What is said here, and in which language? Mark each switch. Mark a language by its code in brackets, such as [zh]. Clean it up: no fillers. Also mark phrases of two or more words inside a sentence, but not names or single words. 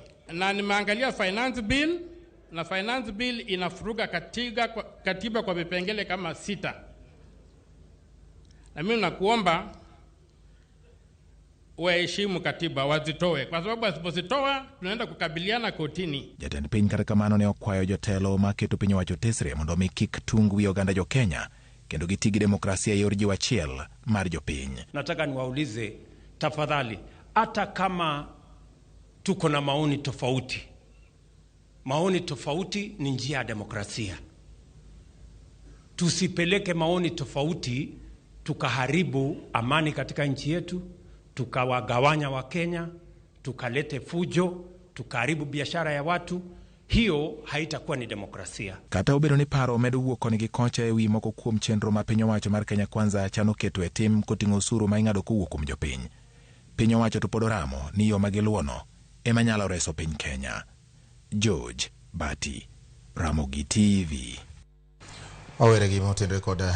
[sw] Na nimeangalia [en] finance bill, [sw] na [en] finance bill [sw] inafuruga katiba kwa vipengele kama 6. Na mimi nakuomba waheshimu katiba, wazitoe, kwa sababu wasipozitoa tunaenda kukabiliana kotini. [luo] Jatend piny kata kamano ne okwayo jotelo ma keto piny owacho tesre mondo mi kik tung wi oganda jo Kenya kendo gitigi demokrasia yor jiwo achiel mar jopiny. [sw] Nataka niwaulize tafadhali, hata kama tuko na maoni tofauti ni njia ya demokrasia. Tusipeleke maoni tofauti tukaharibu amani katika nchi yetu, tukawagawanya wa Kenya, tukalete fujo, tukaharibu biashara ya watu. Hiyo haitakuwa ni demokrasia. [luo] Kata obedo ni paro medo wuok koni gi kocha ewi moko kuom chenro ma piny owacho mar Kenya Kwanza chano keto e tim koting'o osuru ma ing'ado kowuok kuom jopiny. Piny owacho to pod oramo ni yo magiluono ema nyalo reso piny Kenya. George Bati, Ramogi TV. Awere gi motenre kod